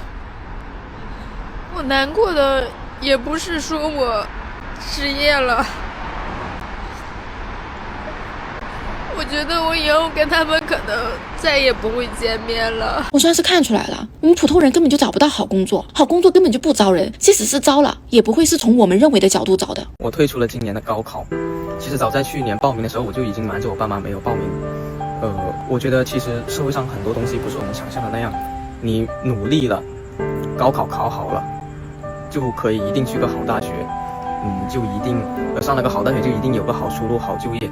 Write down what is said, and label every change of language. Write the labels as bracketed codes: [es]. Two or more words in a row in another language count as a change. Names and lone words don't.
[zh] 我難過的也不是說我失業了，我覺得我以後跟他們可能再也不會見面了。我算是看出來了，我們普通人根本就找不到好工作，好工作根本就不招人，即使是招了，也不會是從我們認為的角度找的。我退出了今年的高考，其實早在去年報名的時候，我就已經瞞着我爸媽沒有報名。我覺得其實社會上很多東西不是我們想象的那樣，你努力了，高考考好了，就可以一定去個好大學，就一定上了個好大學就一定有個好出路、好就業。